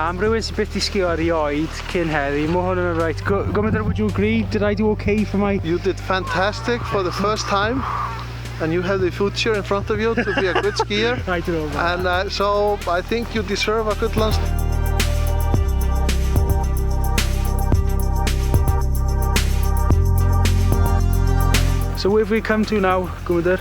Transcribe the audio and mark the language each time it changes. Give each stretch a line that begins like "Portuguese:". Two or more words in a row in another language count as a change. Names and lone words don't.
Welsh: Am rhywun sy'n byth i sgio erioed cyn heddi. Mae hwn yn right. Ngwlad,
English: would you agree? Did I do okay for my... You did fantastic for the first time. And you have the future in front of you to be a good skier. I don't know. And so I think you deserve a good lunch. So where have we come to now, Ngwlad?